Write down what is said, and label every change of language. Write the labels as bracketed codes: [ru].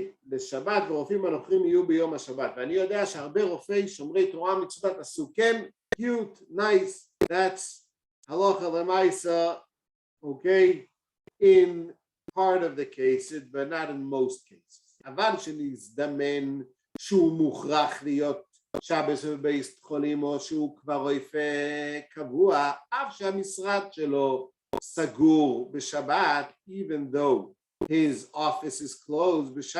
[he] לשבת ורופאים הנוכחים יהיו ביום השבת. ואני יודע שהרבה רופאי שומרי תורה מצוות עשו כן, [en] cute, nice, that's halacha lemaisa, okay, in part of the cases, but not in most cases. [he] אבל שנזדמן שהוא מוכרח להיות שבס בבית חולים, או שהוא כבר רופא קבוע, אף שהמשרד שלו סגור בשבת, [en] even though his office is closed.